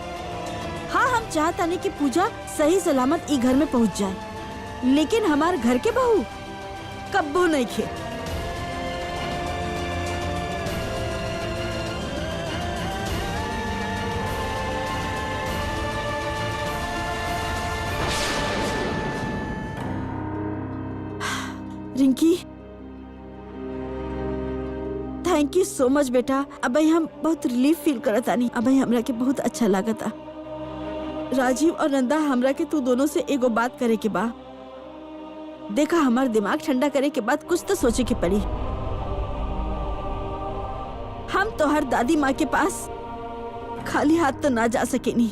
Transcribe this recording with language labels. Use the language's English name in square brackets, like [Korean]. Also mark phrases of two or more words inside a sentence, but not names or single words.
[Bhojpuri] हाँ, हम चाहता नहीं कि पूजा सही सलामत ई घर में पहुंच जाए, लेकिन हमार घर के बहू कब्बो नहीं खे। रिंकी, [English] thank you so much बेटा। [Bhojpuri] अब हम बहुत [English] relief feel [Bhojpuri] करता नहीं। अब हमरा के बहुत अच्छा लागता। राजीव और नंदा, हमरा के तू दोनों से एगो बात करे के बा। देखा, हमार दिमाग ठंडा करे के बाद कुछ तो सोचे के पड़ी। हम तो हर दादी माँ के पास खाली हाथ तो ना जा सके नहीं।